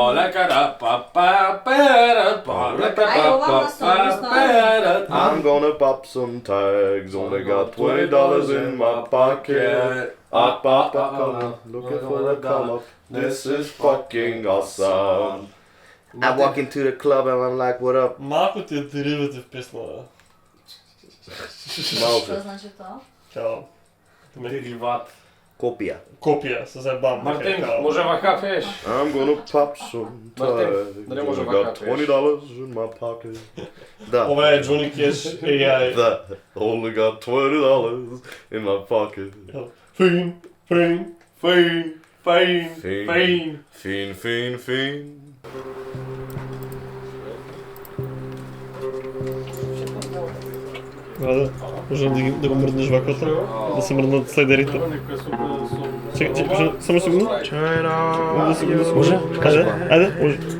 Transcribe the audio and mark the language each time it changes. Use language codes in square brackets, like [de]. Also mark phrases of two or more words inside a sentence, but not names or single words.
[en] I'm gonna pop some tags, only got $20 in my pocket. Looking for a come up, this is fucking awesome. I walk into the club and I'm like, what up? [mk] Малко ти е derivative песна. Малко. значи тоа? Као. Дериват. Копија. Копија, се заебам. Мартин, може вака пееш? [en] I'm gonna pop some [mk] Мартин, [en] tags, [mk] дали може [en] only got [mk] вака пееш? [en] $20 in my pocket. [mk] Да. Ова е Johnny Cash AI. [en] Да. Only got $20 in my pocket. [mk] Фин. [en] Fiend. [mk] Рада, може да го мрднеш вакото? Да се мрднат следерите? Чекай, може, само секунду. Може? Ајде, може.